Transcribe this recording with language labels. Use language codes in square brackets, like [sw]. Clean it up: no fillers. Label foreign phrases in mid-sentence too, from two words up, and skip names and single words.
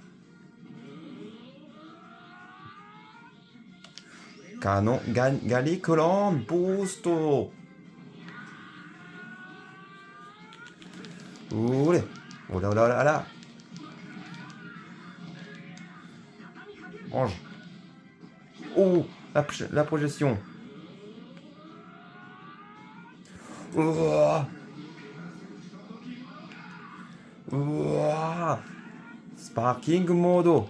[ja] ガリクロンブースト。おれおらおらおらおら。Ange. [fr] Oh, la projection. Oh. [en] Ouah. Sparking mode.